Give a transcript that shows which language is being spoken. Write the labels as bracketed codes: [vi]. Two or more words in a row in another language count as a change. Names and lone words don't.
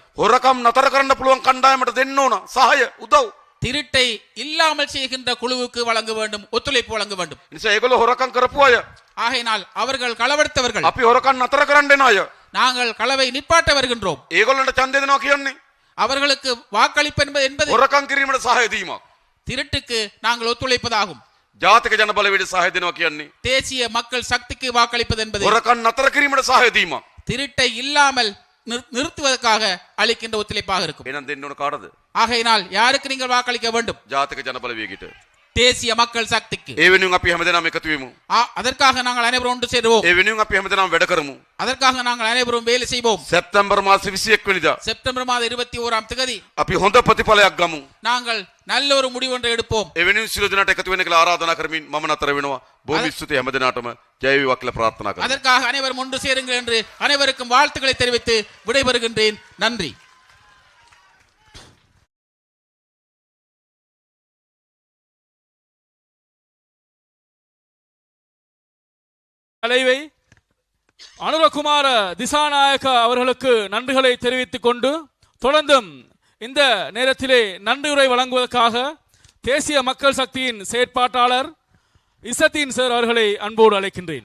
[si] හොරකම් නතර කරන්න පුළුවන් කණ්ඩායමට දෙන්න ඕන සහාය උදව්. [ta] திருட்டை இல்லாமல் செய்கின்ற குழுவுக்கு வழங்க வேண்டும், ஒத்துழைப்பு வழங்க வேண்டும். [si] නිසා ඒගොල්ලෝ හොරකම් කරපු අය [ta] ஆகையினால் அவர்கள் களவெடுத்தவர்கள், [si] අපි හොරකම් නතර කරන්න එන අය [ta] நாங்கள் களவை நிப்பாட்ட வருகின்றோம். [si] ඒගොල්ලන්ට ඡන්දය දෙනවා කියන්නේ [ta] அவர்களுக்கு வாக்களிப்பு என்பது [si] හොරකම් කිරීමට සහාය දීමක්. [ta] திருட்டுக்கு நாங்கள் ஒத்துழைப்பதாகும். [si] ජාතික ජන බලවේගයට සහාය දෙනවා කියන්නේ [ta] தேசிய மக்கள் சக்திக்கு வாக்களிப்பது என்பது [si] හොරකම් නතර කිරීමට සහාය දීමක්. [ta] திருட்டை இல்லாமல் நிறுத்துவதற்காக அளிக்கின்ற ஒத்துழைப்பாக இருக்கும். [si] එහෙනම් දෙන්න ඕන කාටද? [ta] ஆகையினால் யாருக்கு நீங்கள் வாக்களிக்க வேண்டும்? [si] ජාතික ජන බලවේගයට. [ta] தேசிய மக்கள் சக்திக்கு. [si] ඒ වෙනුවෙන් අපි හැමදෙනාම එකතු වෙමු. [ta] அதற்காக நாங்கள் அனைவரும் ஒன்று சேருவோம். [si] ඒ වෙනුවෙන් අපි හැමදෙනාම වැඩ කරමු. [ta] அதற்காக நாங்கள் அனைவரும் வேலை செய்வோம். [si] සැප්තැම්බර් මාස 21 වෙනිදා [ta] செப்டம்பர் மாதம் 21ஆம் தேதி [si] අපි හොඳ ප්‍රතිඵලයක් ගමු. [ta] நாங்கள் நல்ல ஒரு முடிவு ஒன்றை எடுப்போம். [si] ඒ වෙනුවෙන් සියලු දෙනාට එකතු වෙන්න කියලා ආරාධනා කරමින් මම නතර වෙනවා. බොහොම ස්තුතියි හැමදෙනාටම ජය වේවා කියලා ප්‍රාර්ථනා කරනවා. [ta] அதற்காக அனைவரும் ஒன்று சேருங்கள் என்று அனைவருக்கும் வாழ்த்துக்களை தெரிவித்து விடைபெறுகின்றேன். நன்றி. தலைவை அனுரகுமார திசாநாயக்க அவர்களுக்கு நன்றிகளை தெரிவித்துக் கொண்டு தொடர்ந்தும் இந்த நேரத்திலே நன்றியுரை வழங்குவதற்காக தேசிய மக்கள் சக்தியின் செயற்பாட்டாளர் இசத்தீன் சார் அவர்களை அன்போடு அழைக்கின்றேன்.